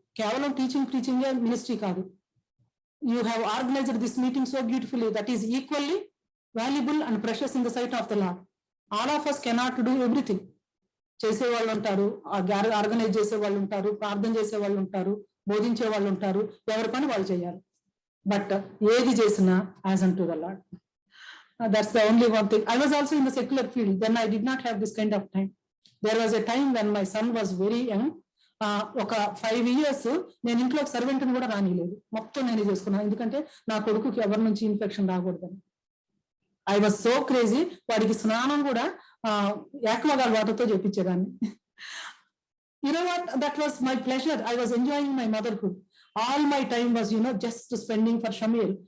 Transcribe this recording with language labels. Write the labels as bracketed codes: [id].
[te] కేవలం preaching ministry కాదు. [en] You have organised this meeting so beautifully, that is equally valuable and precious in the sight of the lord. All of us cannot do everything. [te] చేసే వాళ్ళు ఉంటారు, organise చేసే వాళ్ళు ఉంటారు, ప్రార్థన చేసే వాళ్ళు ఉంటారు, బోధించే వాళ్ళు ఉంటారు, ఎవరి పని వాళ్ళు చేయాలి. [en] but [te] ఏది చేసినా [en] As unto the lord. That's the only one thing. I was also in the secular field. Then I did not have this kind of time. There was a time when my son was very young. [te] ఒక 5 years నేను ఇంట్లో సర్వెంట్ని కూడా రానిలేదు, మొత్తం నేనే చేసుకున్నాను. ఎందుకంటే నా కొడుకుకి ఎవరి నుంచి ఇన్ఫెక్షన్ రాకూడదని. [en] I was so crazy. [te] వాడికి స్నానం కూడా యాక్వాగార్డ్ వాటర్తో చేపించేదాన్ని. [en] That was my pleasure. I was enjoying my motherhood. All my time was just spending for Shameel.